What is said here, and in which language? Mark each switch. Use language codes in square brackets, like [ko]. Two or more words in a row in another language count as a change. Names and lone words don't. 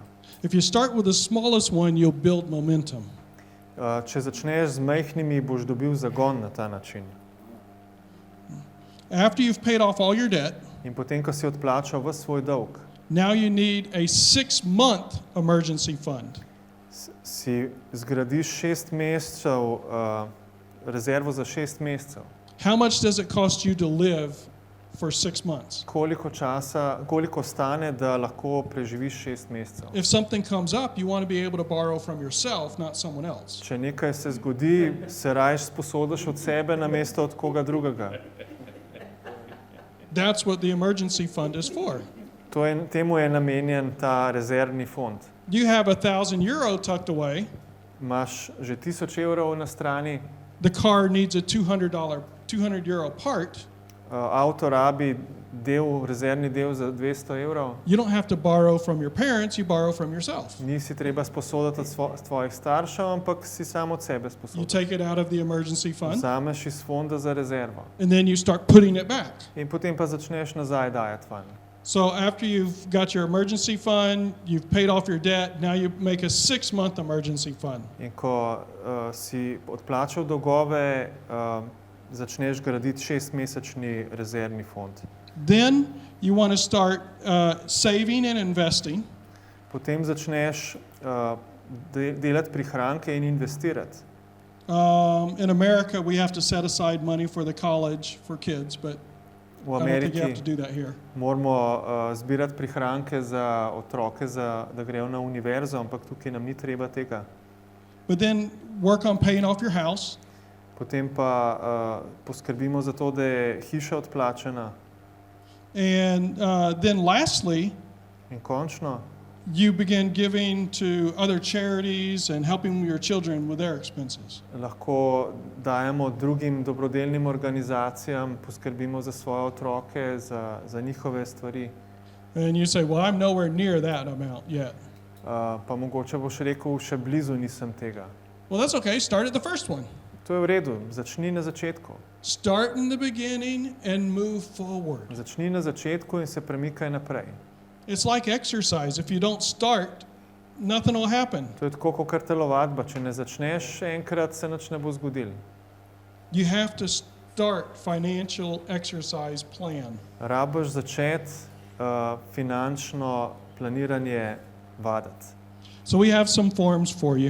[en] If you start with the smallest one, you'll build momentum. [sl] Če začneš z majhnimi, boš dobil zagon na ta način. [en] After you've paid off all your debt, [sl] In potem, ko si odplačal v svoj dolg, [en] now you need a 6-month emergency fund. [sl] si zgradiš 6 mesecev, rezervo za 6 mesecev. [en] How much does it cost you to live for 6 months. [sl] Koliko stane, da lahko preživiš 6 mesecev. [en] If something comes up, you want to be able to borrow from yourself, not someone else. [sl] Če nekaj se zgodi, se rajš sposodiš od sebe namesto od koga drugega. [en] That's what the emergency fund is for. [sl] Temu je namenjen ta rezervni fond. [en] You have €1,000 tucked away. [sl] Imaš že 1000 evrov na strani, [en] The car needs a €200 part. [sl] Avto rabi rezervni del za 200 evrov. [en] You don't have to borrow from your parents, you borrow from yourself. [sl] Nisi treba sposoditi od tvojih staršev, ampak si sam od sebe [en] You [sl] sposoditi. [en] take it out of the emergency fund, [sl] Vzameš iz fonda za rezervo. [en] and then you start putting it back. [sl] In potem pa začneš nazaj dajati van. [en] So after you've got your emergency fund, you've paid off your debt, now you make a 6-month emergency fund. [sl] In ko si odplačal dolgove, začneš graditi 6-mesečni rezervni fond. [en] Then you want to start saving and investing. [sl] Potem začneš delati prihranke in investirati. [en] In America, we have to set aside money for the college for kids, but [sl] V [en] I don't think you have to [sl] Ameriki [en] do that here. [sl] moramo zbirati prihranke za otroke, da grejo na univerzo, ampak tukaj nam ni treba tega. [en] But then work on paying off your house. [sl] Potem pa poskrbimo za to, da je hiša odplačena. [en] And then lastly, [sl] In končno [en] you begin giving to other charities and helping your children with their expenses. [sl] lahko dajemo drugim dobrodelnim organizacijam, poskrbimo za svoje otroke, za njihove stvari. [en] And you say, well, I'm nowhere near that amount yet. [sl] Pa mogoče boš rekel, še blizu nisem tega. [en] Well, that's okay. Start at the first one. [sl] To je v redu, začni na začetku. [en] Start in the beginning and move forward. [sl] Začni na začetku in se premikaj naprej. [en] It's like exercise. If you don't start, nothing will happen. [sl] To je tako kot telovadba, če ne začneš enkrat, se nič ne bo zgodilo. [en] You have to start financial exercise plan. [sl] Rabiš začeti finančno planiranje vaditi. [en] So we have some forms for you.